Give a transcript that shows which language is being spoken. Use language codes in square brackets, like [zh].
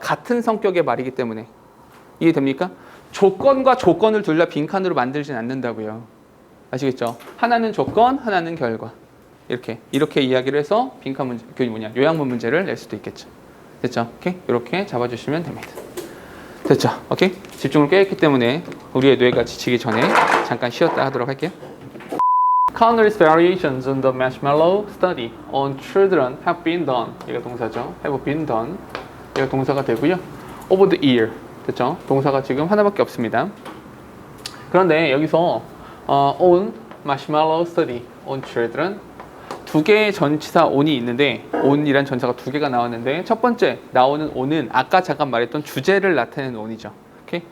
[ko] 같은 성격의 말이기 때문에. 이해됩니까? 조건과 조건을 둘 다 빈칸으로 만들진 않는다고요. 아시겠죠? 하나는 조건, 하나는 결과. 이렇게 이야기를 해서 빈칸 문제, 요약문 문제를 낼 수도 있겠죠. 됐죠? 오케이? 이렇게 잡아주시면 됩니다. 됐죠? 오케이? 집중을 꽤 했기 때문에 우리의 뇌가 지치기 전에 잠깐 쉬었다 하도록 할게요. [en] Countless variations in the marshmallow study on children have been done. [ko] 이거 동사죠. [en] have been done. [ko] 이거 동사가 되고요. [en] over the year. [ko] 됐죠? 동사가 지금 하나밖에 없습니다. 그런데 여기서 [en] on marshmallow study on children [ko] 두 개의 전치사 on이 있는데 on이란 전사가 두 개가 나왔는데 첫 번째 나오는 on은 아까 잠깐 말했던 주제를 나타내는 on이죠. 오케이?